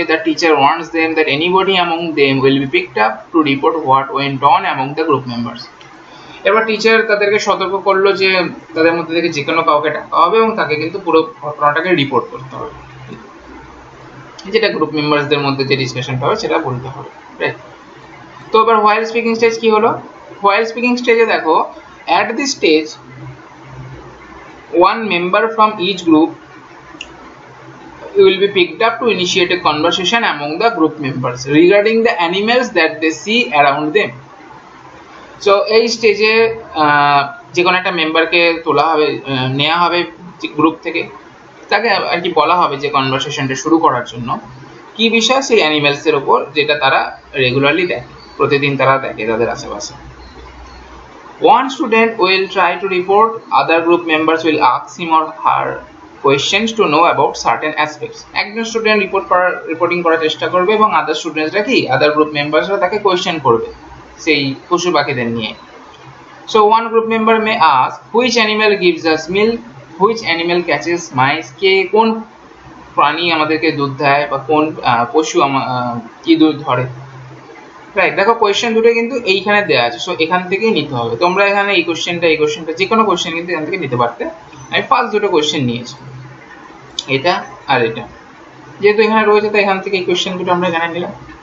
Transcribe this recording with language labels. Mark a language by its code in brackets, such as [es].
[en] The teacher wants them that anybody among them will be picked up to report what went on among the group members. [bn] এবার teacher তাদেরকে সতর্ক করলো যে তাদের মধ্যে থেকে যে কোনো কাউকে ডাকা হবে এবং তাকে কিন্তু পুরো ঘটনাটাকে রিপোর্ট করতে হবে, যেটা গ্রুপ মেম্বারসদের মধ্যে যে ডিসকাশনটা হবে সেটা বলতে হবে, রাইট? তো এবার হোয়াইল স্পিকিং স্টেজ কি হলো, হোয়াইল স্পিকিং স্টেজে দেখো [en] At this stage one member from each group will be picked up to initiate a conversation among the group members regarding the animals that they see around them. So [bn] এই স্টেজে যে কোনো একটা মেম্বারকে তোলা হবে, নেওয়া হবে গ্রুপ থেকে, তাকে আর কি বলা হবে যে কনভারসেশনটা শুরু করার জন্য কি বিষয়, সেই অ্যানিমেলসের উপর যেটা তারা রেগুলারলি দেখে, প্রতিদিন তারা দেখে তাদের আশেপাশে। [en] One student will try to report, other group members will ask him or her questions to know about certain aspects. [bn] একজন স্টুডেন্ট রিপোর্টিং করার চেষ্টা করবে এবং আদার স্টুডেন্টসরা কি, আদার গ্রুপ মেম্বারসরা তাকে কোয়েশ্চেন করবে সেই পশু পাখিদের নিয়ে। [en] So one group member may ask which animal gives us milk, which animal catches mice, [bn] কে কোন প্রাণী আমাদেরকে দুধ দেয় বা কোন পশু কি দুধ ধরে, রাইট? দেখো কোয়েশ্চেন দুটো কিন্তু এইখানে দেওয়া আছে, সো এখান থেকেই নিতে হবে। তোমরা এখানে এই কোয়েশ্চেনটা যে কোনো কোয়েশ্চেন কিন্তু এখান থেকে নিতে পারতে। আমি ফার্স্ট দুটো কোয়েশ্চেন নিয়েছি, এটা আর এটা, যেহেতু এখানে রয়েছে তাই এখান থেকে এই কোয়েশ্চেন দুটো আমরা এখানে নিলাম।